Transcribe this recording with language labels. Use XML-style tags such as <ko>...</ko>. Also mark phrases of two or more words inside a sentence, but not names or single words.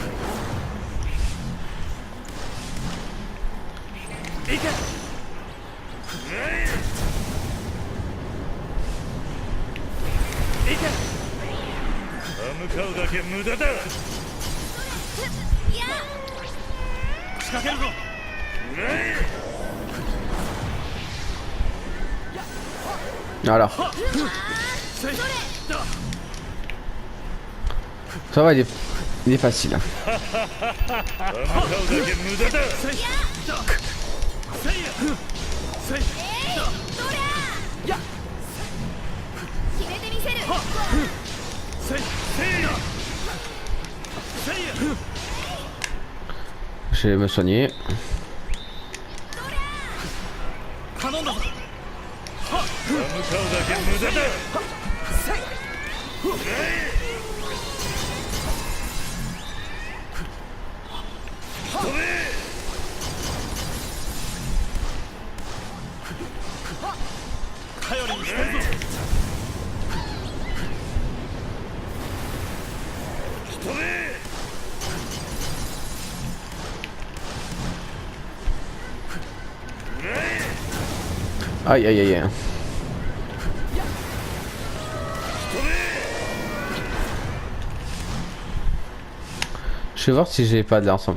<ja>いけ。いけ。向かうだけ無駄だ。仕掛けるぞ。</ja> <fr>Voilà. Ça va, il est facile.</fr> <ja>向かうだけ無駄だ。決めてみせる。</ja> <fr>Je vais me soigner.</fr> <ja>頼んだぞ。向かうだけ無駄だ。頼りにしてるぞ。飛べ。</ja> <fr>Aïe aïe aïe. Je vais voir si j'ai pas de l'ensemble.</fr>